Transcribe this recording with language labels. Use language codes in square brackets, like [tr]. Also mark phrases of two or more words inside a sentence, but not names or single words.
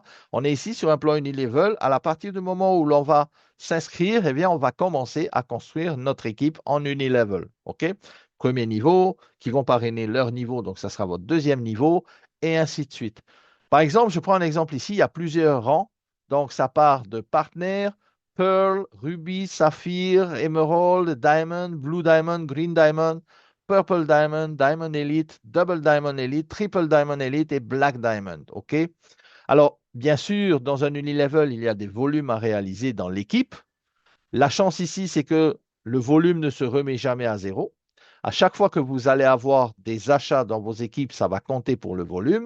[fr] On est ici sur un plan unilevel. À partir du moment où l'on va s'inscrire, eh bien, on va commencer à construire notre équipe en unilevel. OK? Premier niveau, qui vont parrainer leur niveau, donc ça sera votre deuxième niveau, et ainsi de suite. Par exemple, je prends un exemple ici, il y a plusieurs rangs. Donc, ça part de partenaire, Pearl, Ruby, Saphir, Emerald, Diamond, Blue Diamond, Green Diamond, Purple Diamond, Diamond Elite, Double Diamond Elite, Triple Diamond Elite et Black Diamond. OK? Alors, bien sûr, dans un unilevel, il y a des volumes à réaliser dans l'équipe. La chance ici, c'est que le volume ne se remet jamais à zéro. À chaque fois que vous allez avoir des achats dans vos équipes, ça va compter pour le volume.